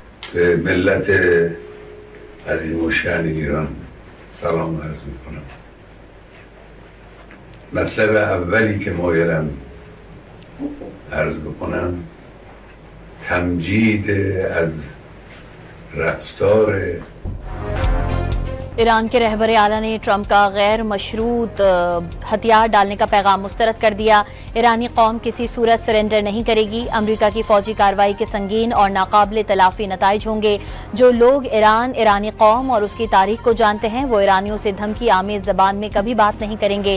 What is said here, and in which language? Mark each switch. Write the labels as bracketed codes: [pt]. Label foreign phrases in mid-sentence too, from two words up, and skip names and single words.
[fa] به ملت عظیم الشأن ایران سلام عرض میکنم. مطلب اولی که مایلم عرض بکنم تمجید از رفتار [ur] ایران کے رہبر اعلیٰ نے ٹرمپ کا غیر مشروط ہتھیار ڈالنے کا پیغام مسترد کر دیا. ایرانی قوم کسی صورت سرنڈر نہیں کرے گی۔ امریکا کی فوجی کارروائی کے سنگین اور ناقابل تلافی نتائج ہوں گے. جو لوگ ایرانی قوم اور اس کی تاریخ کو جانتے ہیں وہ ایرانیوں سے دھمکی آمیز زبان میں کبھی بات نہیں کریں گے.